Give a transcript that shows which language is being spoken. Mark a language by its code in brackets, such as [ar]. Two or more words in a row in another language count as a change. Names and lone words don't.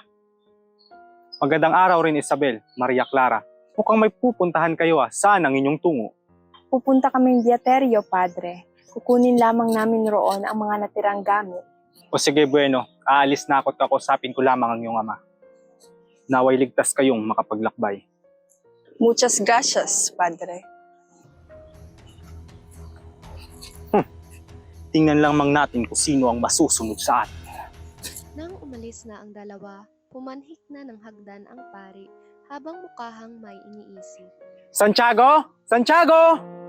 [tl] Magandang araw rin, Isabel, Maria Clara. Mukhang may pupuntahan kayo Saan ang inyong tungo? Pupunta kaming Diaterio, Padre. Kukunin lamang namin roon ang mga natirang gamit. O sige, bueno. Aalis na ako at kakusapin ko lamang ang iyong ama. Naway ligtas kayong makapaglakbay. [es] Muchas gracias, Padre. [tl] Tingnan lamang natin kung sino ang masusunod sa atin. Nang umalis na ang dalawa, pumanhik na ng hagdan ang pari habang mukahang may iniisip. Santiago! Santiago!